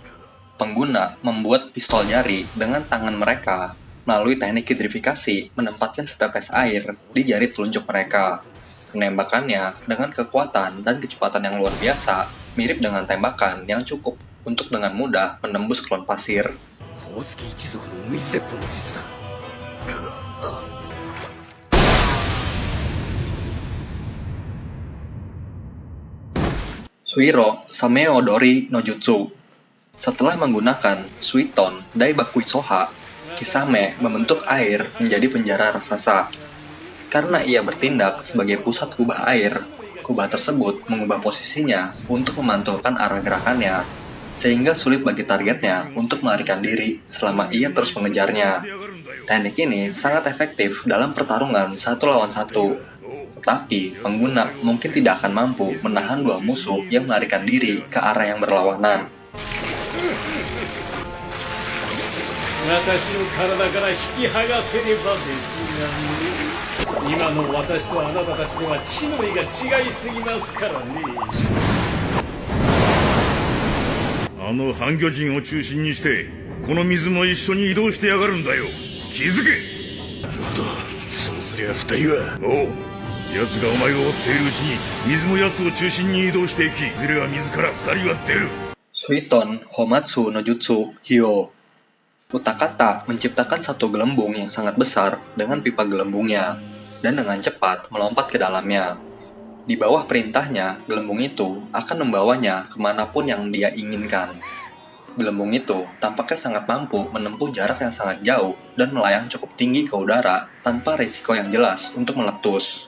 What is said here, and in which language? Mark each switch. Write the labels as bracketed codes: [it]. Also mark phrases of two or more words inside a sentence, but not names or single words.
[id] Pengguna membuat pistol jari dengan tangan mereka melalui teknik hidrifikasi menempatkan setetes air di jari telunjuk mereka. Penembakannya dengan kekuatan dan kecepatan yang luar biasa, mirip dengan tembakan yang cukup untuk dengan mudah menembus klon pasir. [ja] 宝月一族の水鉄砲の術だ。 Suiro Sameo Dori no Jutsu. [id] Setelah menggunakan Suiton Daibaku Soha, Kisame membentuk air menjadi penjara raksasa. Karena ia bertindak sebagai pusat kubah air, kubah tersebut mengubah posisinya untuk memantulkan arah gerakannya, sehingga sulit bagi targetnya untuk melarikan diri selama ia terus mengejarnya. Teknik ini sangat efektif dalam pertarungan 1 lawan 1. Tetapi, pengguna mungkin tidak akan mampu menahan dua musuh yang melarikan diri ke arah yang berlawanan. [ja] 私の体から引き剥がせればですがね。今の私とあなたたちでは地の利が違いすぎますからね。あの半魚人を中心にしてこの水も一緒に移動してやがるんだよ。気づけ。なるほど。そうすりゃ二人は。おう。奴がお前を追っているうちに水も奴を中心に移動していき、いずれは水から二人は出る。 Suiton Homatsu no Jutsu Hyo. [id] Utakata menciptakan satu gelembung yang sangat besar dengan pipa gelembungnya, dan dengan cepat melompat ke dalamnya. Di bawah perintahnya, gelembung itu akan membawanya kemanapun yang dia inginkan. Gelembung itu tampaknya sangat mampu menempuh jarak yang sangat jauh dan melayang cukup tinggi ke udara tanpa risiko yang jelas untuk meletus.